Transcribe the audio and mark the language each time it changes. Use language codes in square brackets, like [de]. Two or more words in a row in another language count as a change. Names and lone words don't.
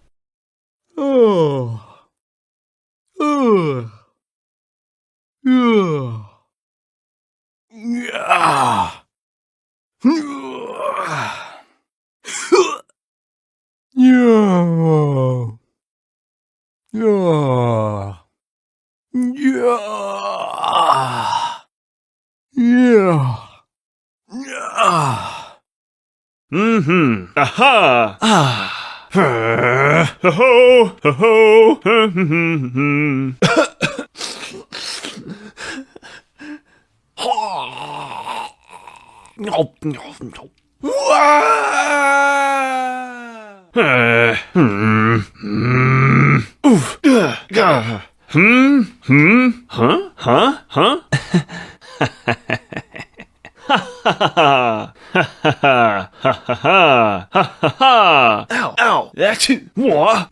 [en] Oh, yeah, yeah, yeah, yeah, yeah, yeah, yeah. Mm-hmm. Aha. Ah. Ho ho ho ho. No, no, no. Oof. Huh? Huh? Huh? Ha ha ha ha ha ha ha ha ha! Ow! Ow! That's it. What?